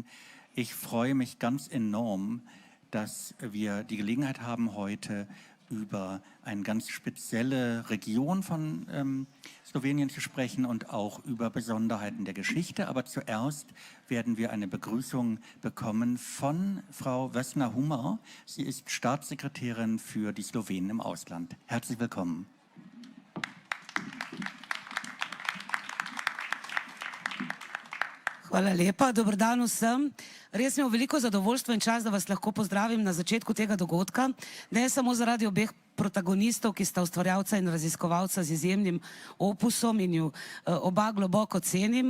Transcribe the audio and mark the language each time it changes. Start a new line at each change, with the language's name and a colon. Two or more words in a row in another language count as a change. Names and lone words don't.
German: Ich freue mich ganz enorm, dass wir die Gelegenheit haben, heute über eine ganz spezielle Region von Slowenien zu sprechen und auch über Besonderheiten der Geschichte. Aber zuerst werden wir eine Begrüßung bekommen von Frau Vesna Hummer. Sie ist Staatssekretärin für die Slowenen im Ausland. Herzlich willkommen.
Slovenian: Hvala lepa, dober dan vsem. Res mi je veliko zadovoljstvo in čast, da vas lahko pozdravim na začetku tega dogodka. Ne samo zaradi obeh protagonistov, ki sta ustvarjalca in raziskovalca z izjemnim opusom in ju oba globoko cenim.